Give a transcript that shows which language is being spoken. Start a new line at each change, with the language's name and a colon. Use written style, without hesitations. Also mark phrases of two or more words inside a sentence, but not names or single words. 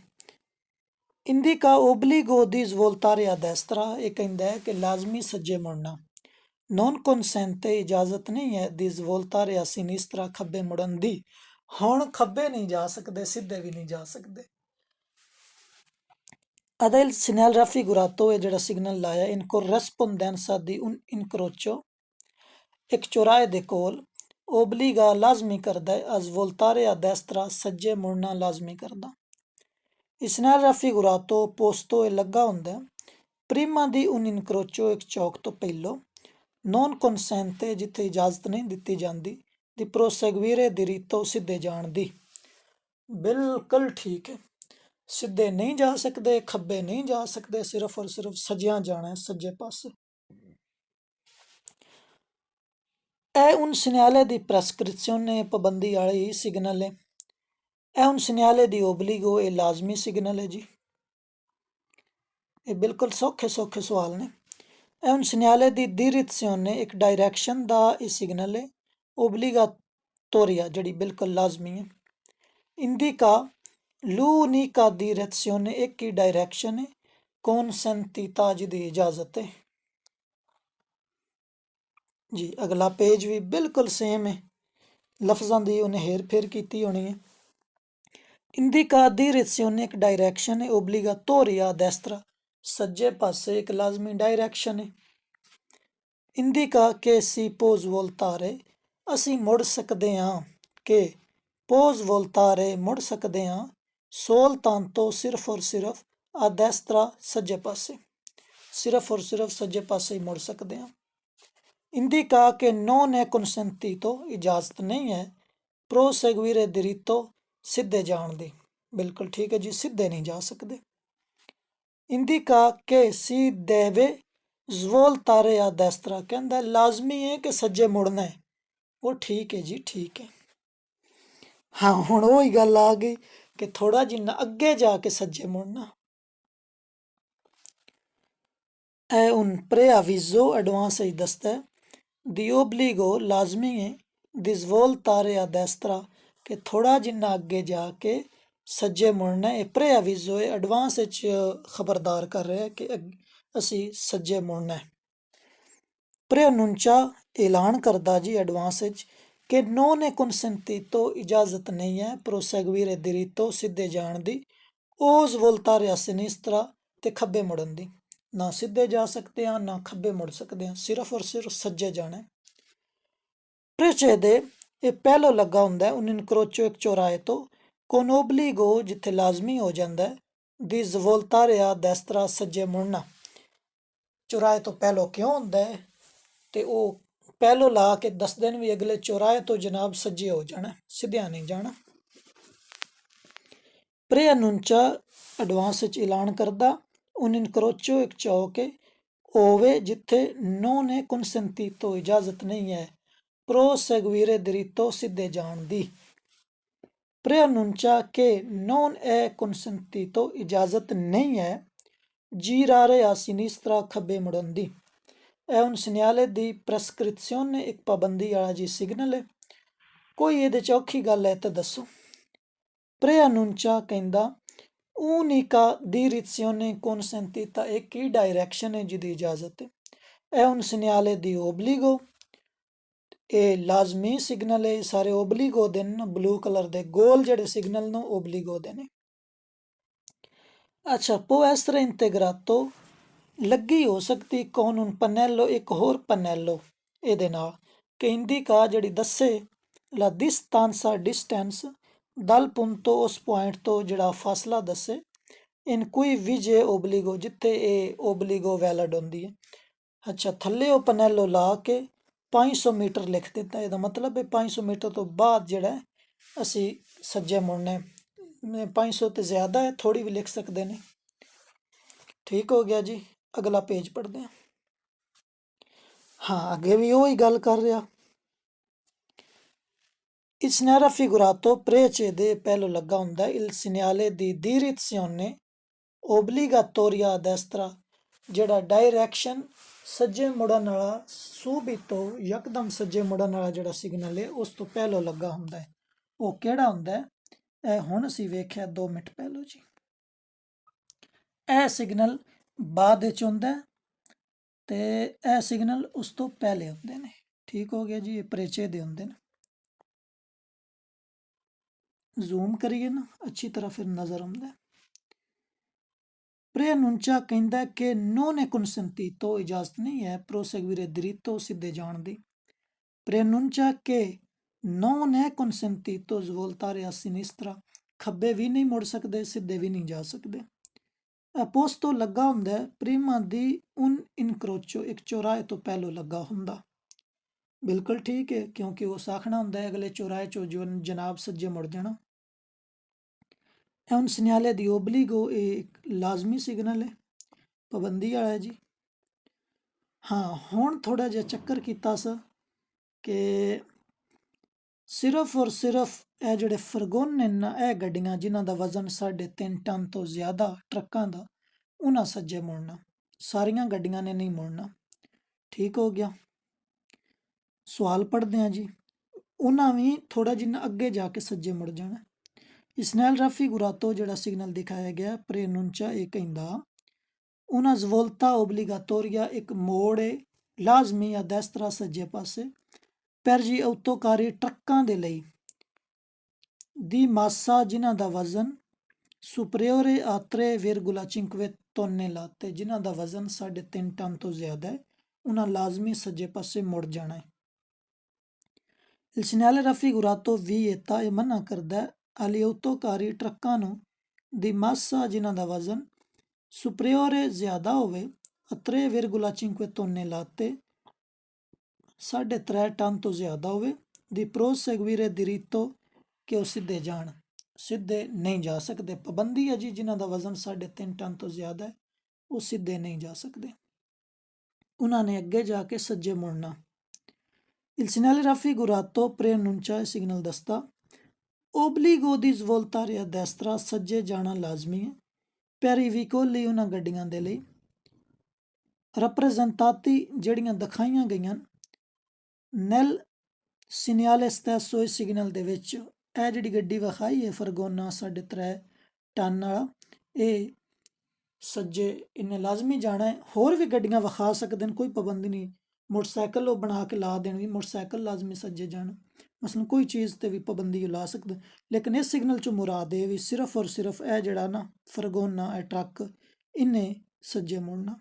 Italian: indica obbligo di svoltare a destra,
Punjabi: ਇਹ ਕਹਿੰਦਾ ਹੈ ਕਿ ਲਾਜ਼ਮੀ ਸੱਜੇ ਮੁੜਨਾ।
Italian: non consente
Punjabi: ਇਜਾਜ਼ਤ ਨਹੀਂ ਹੈ
Italian: di svoltare a sinistra
Punjabi: ਖੱਬੇ ਮੁੜਨ ਦੀ। ਹੁਣ ਖੱਬੇ ਨਹੀਂ ਜਾ ਸਕਦੇ, ਸਿੱਧੇ ਵੀ ਨਹੀਂ ਜਾ ਸਕਦੇ। ਅਦਾ
Italian: il segnale raffigurato
Punjabi: ਇਹ ਜਿਹੜਾ ਸਿਗਨਲ ਲਾਇਆ
Italian: in corrispondenza di un incrocio
Punjabi: ਇੱਕ ਚੌਰਾਹੇ ਦੇ ਕੋਲ ਓਬਲੀਗਾ ਲਾਜ਼ਮੀ ਕਰਦਾ ਹੈ
Italian: a svoltare a destra
Punjabi: ਸੱਜੇ ਮੁੜਨਾ ਲਾਜ਼ਮੀ ਕਰਦਾ।
Italian: il segnale raffigurato posto
Punjabi: ਇਹ ਲੱਗਾ ਹੁੰਦਾ
Italian: prima di un incrocio
Punjabi: ਇੱਕ ਚੌਕ ਤੋਂ ਪਹਿਲੋਂ
Italian: non consente
Punjabi: ਜਿੱਥੇ ਇਜਾਜ਼ਤ ਨਹੀਂ ਦਿੱਤੀ ਜਾਂਦੀ
Italian: di proseguire diritto
Punjabi: ਸਿੱਧੇ ਜਾਣ ਦੀ। ਬਿਲਕੁਲ ਠੀਕ ਹੈ, ਸਿੱਧੇ ਨਹੀਂ ਜਾ ਸਕਦੇ, ਖੱਬੇ ਨਹੀਂ ਜਾ ਸਕਦੇ, ਸਿਰਫ ਔਰ ਸਿਰਫ ਸੱਜਿਆਂ ਜਾਣਾ ਹੈ, ਸੱਜੇ ਪਾਸੇ। ਇਹ
Italian: un segnale di prescrizione
Punjabi: ਪਾਬੰਦੀ ਵਾਲੀ ਸਿਗਨਲ ਹੈ। ਇਹ
Italian: un segnale di obbligo
Punjabi: ਇਹ ਲਾਜ਼ਮੀ ਸਿਗਨਲ ਹੈ ਜੀ। ਇਹ ਬਿਲਕੁਲ ਸੌਖੇ ਸੌਖੇ ਸਵਾਲ ਨੇ। ਇਹ
Italian: un segnale di direzione
Punjabi: ਇੱਕ ਡਾਇਰੈਕਸ਼ਨ ਦਾ ਇਹ ਸਿਗਨਲ ਹੈ obbligatoria ਜਿਹੜੀ ਬਿਲਕੁਲ ਲਾਜ਼ਮੀ ਹੈ।
Italian: indica l'unica direzione
Punjabi: ਇੱਕ ਹੀ ਡਾਇਰੈਕਸ਼ਨ ਹੈ consentita ਜਿਹਦੀ ਇਜਾਜ਼ਤ ਹੈ ਜੀ। ਅਗਲਾ ਪੇਜ ਵੀ ਬਿਲਕੁਲ ਸੇਮ ਹੈ, ਲਫ਼ਜ਼ਾਂ ਦੀ ਉਹਨੇ ਹੇਰ ਫੇਰ ਕੀਤੀ ਹੋਣੀ ਹੈ।
Italian: indica direzione
Punjabi: ਇੱਕ ਡਾਇਰੈਕਸ਼ਨ ਹੈ
Italian: obbligatoria destra
Punjabi: ਸੱਜੇ ਪਾਸੇ ਇੱਕ ਲਾਜ਼ਮੀ ਡਾਇਰੈਕਸ਼ਨ ਹੈ।
Italian: indica che si può svoltare
Punjabi: ਅਸੀਂ ਮੁੜ ਸਕਦੇ ਹਾਂ, ਕਿ
Italian: pos voltare
Punjabi: ਮੁੜ ਸਕਦੇ ਹਾਂ soltanto ਸਿਰਫ ਔਰ ਸਿਰਫ
Italian: a destra
Punjabi: ਸੱਜੇ ਪਾਸੇ, ਸਿਰਫ ਔਰ ਸਿਰਫ ਸੱਜੇ ਪਾਸੇ ਹੀ ਮੁੜ ਸਕਦੇ ਹਾਂ।
Italian: indica che non è consentito
Punjabi: ਇਜਾਜ਼ਤ ਨਹੀਂ ਹੈ
Italian: proseguire diritto
Punjabi: ਸਿੱਧੇ ਜਾਣ ਦੀ। ਬਿਲਕੁਲ ਠੀਕ ਹੈ ਜੀ, ਸਿੱਧੇ ਨਹੀਂ ਜਾ ਸਕਦੇ।
Italian: indica che si deve svoltare a destra
Punjabi: ਕਹਿੰਦਾ ਲਾਜ਼ਮੀ ਹੈ ਕਿ ਸੱਜੇ ਮੁੜਨਾ ਹੈ। ਉਹ ਠੀਕ ਹੈ ਜੀ, ਠੀਕ ਹੈ। ਹਾਂ, ਹੁਣ ਉਹੀ ਗੱਲ ਆ ਗਈ ਕਿ ਥੋੜਾ ਜਿੰਨਾ ਅੱਗੇ ਜਾ ਕੇ ਸੱਜੇ ਮੁੜਨਾ। ਇਹ
Italian: un preavviso
Punjabi: ਐਡਵਾਂਸ ਹੀ ਦੱਸਦਾ ਹੈ
Italian: di obbligo
Punjabi: ਲਾਜ਼ਮੀ ਹੈ
Italian: di svoltare a destra
Punjabi: ਕਿ ਥੋੜਾ ਜਿੰਨਾ ਅੱਗੇ ਜਾ ਕੇ ਸੱਜੇ ਮੁੜਨਾ। ਇਹ preavviso ਹੈ, ਐਡਵਾਂਸ ਵਿੱਚ ਖਬਰਦਾਰ ਕਰ ਰਿਹਾ ਕਿ ਅਸੀਂ ਸੱਜੇ ਮੁੜਨਾ ਹੈ। preannuncia ਐਲਾਨ ਕਰਦਾ ਜੀ ਐਡਵਾਂਸ ਵਿੱਚ ਕਿ
Italian: non è consentito
Punjabi: ਇਜਾਜ਼ਤ ਨਹੀਂ ਹੈ
Italian: proseguire diritto
Punjabi: ਸਿੱਧੇ ਜਾਣ ਦੀ
Italian: o svoltare a sinistra
Punjabi: ਤੇ ਖੱਬੇ ਮੁੜਨ ਦੀ। ਨਾ ਸਿੱਧੇ ਜਾ ਸਕਦੇ ਹਾਂ ਨਾ ਖੱਬੇ ਮੁੜ ਸਕਦੇ ਹਾਂ, ਸਿਰਫ ਔਰ ਸਿਰਫ ਸੱਜੇ ਜਾਣਾ। precede ਇਹ ਪਹਿਲੋਂ ਲੱਗਾ ਹੁੰਦਾ
Italian: un incrocio
Punjabi: ਇੱਕ ਚੌਰਾਹੇ ਤੋਂ
Italian: con obbligo
Punjabi: ਜਿੱਥੇ ਲਾਜ਼ਮੀ ਹੋ ਜਾਂਦਾ
Italian: di svoltare a destra
Punjabi: ਸੱਜੇ ਮੁੜਨਾ। ਚੌਰਾਹੇ ਤੋਂ ਪਹਿਲੋਂ ਕਿਉਂ ਹੁੰਦਾ ਹੈ? ਤੇ ਉਹ ਪਹਿਲੋਂ ਲਾ ਕੇ ਦੱਸਦੇ ਨੇ ਵੀ ਅਗਲੇ ਚੌਰਾਹੇ ਤੋਂ ਜਨਾਬ ਸੱਜੇ ਹੋ ਜਾਣਾ, ਸਿੱਧਿਆਂ ਨਹੀਂ ਜਾਣਾ। preannuncia ਐਡਵਾਂਸ ਵਿੱਚ ਐਲਾਨ ਕਰਦਾ
Italian: un incrocio
Punjabi: ਇੱਕ ਚੌਕ ਹੈ ove ਜਿੱਥੇ
Italian: non è consentito
Punjabi: ਇਜਾਜ਼ਤ ਨਹੀਂ ਹੈ
Italian: proseguire diritto
Punjabi: ਸਿੱਧੇ ਜਾਣ ਦੀ।
Italian: preannuncia che non è consentito
Punjabi: ਇਜਾਜ਼ਤ ਨਹੀਂ ਹੈ
Italian: girare a sinistra
Punjabi: ਖੱਬੇ ਮੁੜਨ ਦੀ। ਇਹ
Italian: un segnale di prescrizione
Punjabi: ਇੱਕ ਪਾਬੰਦੀ ਵਾਲਾ ਜੀ ਸਿਗਨਲ ਹੈ ਕੋਈ ਇਹਦੇ 'ਚ ਔਖੀ ਗੱਲ ਹੈ ਤਾਂ ਦੱਸੋ।
Italian: ਕਹਿੰਦਾ unica direzione consentita e chi direzione
Punjabi: ਦੀ ਇਜਾਜ਼ਤ ਹੈ।
Italian: è un segnale di obbligo,
Punjabi: ਇਹ ਲਾਜ਼ਮੀ ਸਿਗਨਲ ਹੈ। ਸਾਰੇ ਓਬਲੀਗੋ ਦੇ ਨੇ, ਬਲੂ ਕਲਰ ਦੇ ਗੋਲ ਜਿਹੜੇ ਸਿਗਨਲ ਨੂੰ ਓਬਲੀਗੋ ਦੇ ਨੇ। ਅੱਛਾ,
Italian: può essere integrato
Punjabi: ਲੱਗੀ ਹੋ ਸਕਦੀ
Italian: con un pannello,
Punjabi: ਇੱਕ ਹੋਰ ਪਨੈਲੋ ਇਹਦੇ ਨਾਲ, ਕਿ ਇੰਡੀਕਾ ਜਿਹੜੀ ਦੱਸੇ
Italian: la distanza distance dal punto
Punjabi: ਉਸ ਪੁਆਇੰਟ ਤੋਂ ਜਿਹੜਾ ਫਾਸਲਾ ਦੱਸੇ
Italian: in cui vige obbligo,
Punjabi: ਜਿੱਥੇ ਇਹ ਓਬਲੀਗੋ ਵੈਲਿਡ ਹੁੰਦੀ ਹੈ। ਅੱਛਾ, ਥੱਲੇ ਉਹ ਪਨੈਲੋ ਲਾ ਕੇ 500 ਮੀਟਰ ਲਿਖ ਦਿੱਤਾ। ਇਹਦਾ ਮਤਲਬ ਹੈ 500 ਮੀਟਰ ਤੋਂ ਬਾਅਦ ਜਿਹੜਾ ਅਸੀਂ ਸੱਜੇ ਮੁੜਨੇ। 500 ਤੇ ਜ਼ਿਆਦਾ ਹੈ, ਥੋੜੀ ਵੀ ਲਿਖ ਸਕਦੇ ਨੇ। ਠੀਕ ਹੋ ਗਿਆ ਜੀ। ਅਗਲਾ ਪੇਜ ਪੜ੍ਹਦੇ ਹਾਂ। ਹਾਂ, ਅੱਗੇ ਵੀ ਉਹੀ ਗੱਲ ਕਰ ਰਿਹਾ।
Italian: Il segnale raffigurato precede
Punjabi: ਪਹਿਲੋ ਲੱਗਾ ਹੁੰਦਾ
Italian: il segnale di direzione obbligatoria a destra,
Punjabi: ਜਿਹੜਾ ਡਾਇਰੈਕਸ਼ਨ ਸੱਜੇ ਮੁੜਨ ਵਾਲਾ ਸੂਬਿਤੋ ਯਕਦਮ ਸੱਜੇ ਮੁੜਨ ਵਾਲਾ ਜਿਹੜਾ ਸਿਗਨਲ ਹੈ ਉਸ ਤੋਂ ਪਹਿਲੋਂ ਲੱਗਾ ਹੁੰਦਾ ਹੈ। ਉਹ ਕਿਹੜਾ ਹੁੰਦਾ ਹੈ? ਇਹ ਹੁਣ ਅਸੀਂ ਵੇਖਿਆ 2 ਮਿੰਟ ਪਹਿਲੋਂ ਜੀ। ਇਹ ਸਿਗਨਲ ਬਾਅਦ ਵਿੱਚ ਹੁੰਦਾ ਤੇ ਇਹ ਸਿਗਨਲ ਉਸ ਤੋਂ ਪਹਿਲੇ ਹੁੰਦੇ ਨੇ। ਠੀਕ ਹੋ ਗਿਆ ਜੀ। ਇਹ ਪ੍ਰੇਚੇ ਦੇ ਹੁੰਦੇ ਨੇ। ਜ਼ੂਮ ਕਰੀਏ ਨਾ ਅੱਛੀ ਤਰ੍ਹਾਂ ਫਿਰ ਨਜ਼ਰ ਆਉਂਦਾ।
Italian: ਪ੍ਰੇਨੂੰਚਾ
Punjabi: ਕਹਿੰਦਾ ਕਿ
Italian: non è consentito,
Punjabi: ਇਜਾਜ਼ਤ ਨਹੀਂ ਹੈ
Italian: proseguire dritto,
Punjabi: ਸਿੱਧੇ ਜਾਣ ਦੀ।
Italian: ਪ੍ਰੇਨੂੰਚਾ ਕਿ non è consentito svoltare a sinistra,
Punjabi: ਖੱਬੇ ਵੀ ਨਹੀਂ ਮੁੜ ਸਕਦੇ, ਸਿੱਧੇ ਵੀ ਨਹੀਂ ਜਾ ਸਕਦੇ। ਆਪੋਸਟੋ ਲੱਗਾ ਹੁੰਦਾ
Italian: prima di un incrocio,
Punjabi: ਇੱਕ ਚੌਰਾਹੇ ਤੋਂ ਪਹਿਲੋਂ ਲੱਗਾ ਹੁੰਦਾ। ਬਿਲਕੁਲ ਠੀਕ ਹੈ, ਕਿਉਂਕਿ ਉਹ ਸਾਖਣਾ ਹੁੰਦਾ ਹੈ ਅਗਲੇ ਚੌਰਾਹੇ ਚੋਂ ਜਨਾਬ ਸੱਜੇ ਮੁੜ ਜਾਣਾ।
Italian: un segnale di obbligo,
Punjabi: ਇਹ ਇੱਕ ਲਾਜ਼ਮੀ ਸਿਗਨਲ ਹੈ, ਪਾਬੰਦੀ ਵਾਲਾ ਹੈ ਜੀ। ਹਾਂ, ਹੁਣ ਥੋੜਾ ਜਿਹਾ ਚੱਕਰ ਕੀਤਾ ਸੀ ਕਿ ਸਿਰਫ ਔਰ ਸਿਰਫ ਇਹ ਜਿਹੜੇ ਫਰਗੋਨ ਨੇ ਨਾ, ਇਹ ਗੱਡੀਆਂ ਜਿਨ੍ਹਾਂ ਦਾ ਵਜ਼ਨ 3.5 ਟਨ ਤੋਂ ਜ਼ਿਆਦਾ ਟਰੱਕਾਂ ਦਾ, ਉਹਨਾਂ ਸੱਜੇ ਮੁੜਨਾ। ਸਾਰੀਆਂ ਗੱਡੀਆਂ ਨੇ ਨਹੀਂ ਮੁੜਨਾ। ਠੀਕ ਹੋ ਗਿਆ। ਸਵਾਲ ਪੜ੍ਹਦੇ ਹਾਂ ਜੀ। ਉਹਨਾਂ ਵੀ ਥੋੜਾ ਜਿਹਾ ਅੱਗੇ ਜਾ ਕੇ ਸੱਜੇ ਮੁੜ ਜਾਣਾ। ਇਸ ਨਾਲ raffigurato ਜਿਹੜਾ ਸਿਗਨਲ ਦਿਖਾਇਆ ਗਿਆ ਪ੍ਰੇਨੂੰਚਾ, ਇਹ ਕਹਿੰਦਾ
Italian: una svolta obbligatoria,
Punjabi: ਇੱਕ ਮੋੜ ਹੈ ਲਾਜ਼ਮੀ
Italian: a destra,
Punjabi: ਸੱਜੇ ਪਾਸੇ,
Italian: per gli autocarri,
Punjabi: ਟਰੱਕਾਂ ਦੇ ਲਈ,
Italian: di massa,
Punjabi: ਜਿਨ੍ਹਾਂ ਦਾ ਵਜ਼ਨ
Italian: superiore a 3,5 tonnellate,
Punjabi: ਜਿਨ੍ਹਾਂ ਦਾ ਵਜ਼ਨ 3.5 ਟਨ ਤੋਂ ਜ਼ਿਆਦਾ ਹੈ, ਉਹਨਾਂ ਲਾਜ਼ਮੀ ਸੱਜੇ ਪਾਸੇ ਮੁੜ ਜਾਣਾ ਹੈ।
Italian: il segnale raffigurato vieta,
Punjabi: ਇਹ ਮਨਾ ਕਰਦਾ
Italian: agli autocarri,
Punjabi: ਟਰੱਕਾਂ ਨੂੰ,
Italian: di massa,
Punjabi: ਜਿਨ੍ਹਾਂ ਦਾ ਵਜ਼ਨ superiore, ਜ਼ਿਆਦਾ ਹੋਵੇ,
Italian: a 3,5 tonnellate,
Punjabi: 3.5 ਟਨ ਤੋਂ ਜ਼ਿਆਦਾ ਹੋਵੇ,
Italian: di proseguire diritto,
Punjabi: ਕਿ ਉਹ ਸਿੱਧੇ ਜਾਣ। ਸਿੱਧੇ ਨਹੀਂ ਜਾ ਸਕਦੇ, ਪਾਬੰਦੀ ਹੈ ਜੀ। ਜਿਨ੍ਹਾਂ ਦਾ ਵਜ਼ਨ 3.5 ਟਨ ਤੋਂ ਜ਼ਿਆਦਾ ਹੈ ਉਹ ਸਿੱਧੇ ਨਹੀਂ ਜਾ ਸਕਦੇ, ਉਹਨਾਂ ਨੇ ਅੱਗੇ ਜਾ ਕੇ ਸੱਜੇ ਮੁੜਨਾ।
Italian: il segnale raffigurato preannuncia,
Punjabi: ਸਿਗਨਲ ਦੱਸਦਾ
Italian: obbligo di svoltare a destra,
Punjabi: ਸੱਜੇ ਜਾਣਾ ਲਾਜ਼ਮੀ ਹੈ,
Italian: per i veicoli,
Punjabi: ਉਹਨਾਂ ਗੱਡੀਆਂ ਦੇ ਲਈ, rappresentati, ਜਿਹੜੀਆਂ ਦਿਖਾਈਆਂ ਗਈਆਂ,
Italian: nel segnale stesso,
Punjabi: ਇਸ ਸਿਗਨਲ ਦੇ ਵਿੱਚ। ਇਹ ਜਿਹੜੀ ਗੱਡੀ ਵਿਖਾਈ ਹੈ ਫਰਗੋਨਾ 3.5 ਟਨ ਵਾਲਾ, ਇਹ ਸੱਜੇ ਇਹਨੇ ਲਾਜ਼ਮੀ ਜਾਣਾ ਹੈ। ਹੋਰ ਵੀ ਗੱਡੀਆਂ ਵਿਖਾ ਸਕਦੇ ਨੇ, ਕੋਈ ਪਾਬੰਦੀ ਨਹੀਂ। ਮੋਟਰਸਾਈਕਲ ਉਹ ਬਣਾ ਕੇ ਲਾ ਦੇਣਗੇ, ਮੋਟਰਸਾਈਕਲ ਲਾਜ਼ਮੀ ਸੱਜੇ ਜਾਣ। ਮਸਲਨ ਕੋਈ ਚੀਜ਼ ਤੇ ਵੀ ਪਾਬੰਦੀ ਲਾ ਸਕਦੇ, ਲੇਕਿਨ ਇਸ ਸਿਗਨਲ 'ਚੋਂ ਮੁਰਾਦ ਇਹ ਵੀ ਸਿਰਫ ਔਰ ਸਿਰਫ ਇਹ ਜਿਹੜਾ ਨਾ ਫਰਗੋਨਾ, ਇਹ ਟਰੱਕ, ਇਹਨੇ ਸੱਜੇ ਮੁੜਨਾ।